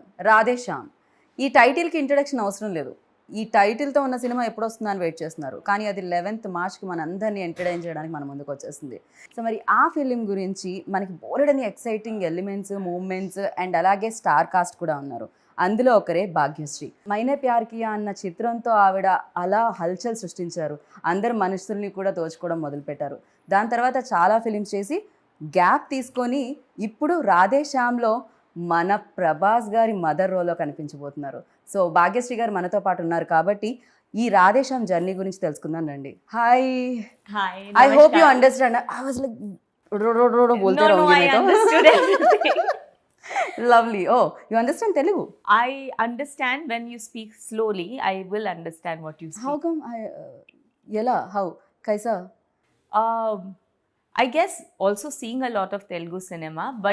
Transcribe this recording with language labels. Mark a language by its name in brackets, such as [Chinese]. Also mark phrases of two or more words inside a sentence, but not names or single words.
[Telugu] రాధేశ్యామ్ ఈ టైటిల్కి ఇంట్రడక్షన్ అవసరం లేదు. ఈ టైటిల్తో ఉన్న సినిమా ఎప్పుడు వస్తుందా అని వెయిట్ చేస్తున్నారు, కానీ అది 11th మార్చ్కి మన అందరినీ ఎంటర్టైన్ చేయడానికి మన ముందుకు వచ్చేసింది. సో మరి ఆ ఫిలిం గురించి మనకి బోలెడని [English] exciting elements, moments and [Telugu] అలాగే [English] star cast [Telugu] కూడా ఉన్నారు. అందులో ఒకరే భాగ్యశ్రీ. మైనే ప్యార్ కియా అన్న చిత్రంతో ఆవిడ అలా హల్చల్ సృష్టించారు. అందరు మనుషుల్ని కూడా దోచుకోవడం మొదలుపెట్టారు. దాని తర్వాత చాలా ఫిలిమ్స్ చేసి గ్యాప్ తీసుకొని ఇప్పుడు రాధేశ్యామ్లో మన ప్రభాస్ గారి మదర్ రోల్లో కనిపించబోతున్నారు. సో భాగ్యశ్రీ గారు మనతో పాటు ఉన్నారు కాబట్టి ఈ రాధేశ్యామ్ జర్నీ గురించి తెలుసుకుందాం రండి. హాయ్. [English] Hi. I hope you Namaskar. Understand. I was like बोलते No, [Hindi] रहोगे [English] I [Hindi] मैं तो. [English] understood everything. Lovely. Oh, you understand Telugu? I understand when you speak slowly. I will understand what you speak. How come I yela how kaisa? Um, I guess also seeing a lot of Telugu cinema, but